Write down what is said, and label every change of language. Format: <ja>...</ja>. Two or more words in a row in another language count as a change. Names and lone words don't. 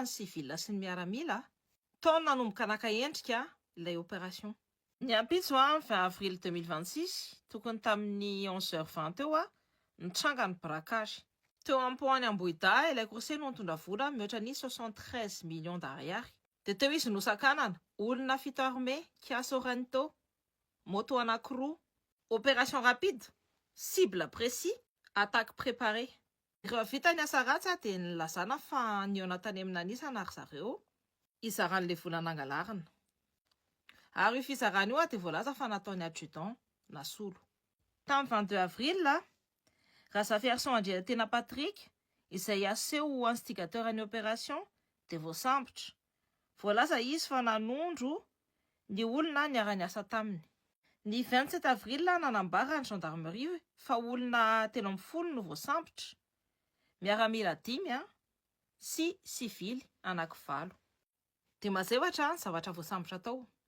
<mg>civil sy ny miaramila tao nanomboka naka-endrika ilay opération ny ampitso 20 avril 2026 tokony tamin'ny 11h20 eo nitranga ny braquage teo ampoany Ambohida ilay coursier no nitondra vola mihoatra ny 73</mg> <fr>millions d'ariary</fr> <mg>de teo izy nosakanana olona fito armé Kia Sorento moto anankiroa</mg> <fr>opération rapide cible précis attaque préparée</fr> <mg>rehefa vita ny asa ratsy de nilazana fa niona tany amin'ny anisana ary zareo izaran'le vola nangalarina ary io fizarana io de voalaza fa nataony adjudant nasolo tamin'ny 22 avril Razafiarson Andry Tena Patrick izay aseho instigateur any opération de voasambotra voalaza izy fa nanondro ny olona niara-niasa taminy ny 27 avril nanambara ny gendarmerie fa olona 30 no voasambotra miaramila 10 sy civil anankiroa de mazevatra ny zavatra voasambotra tao</mg>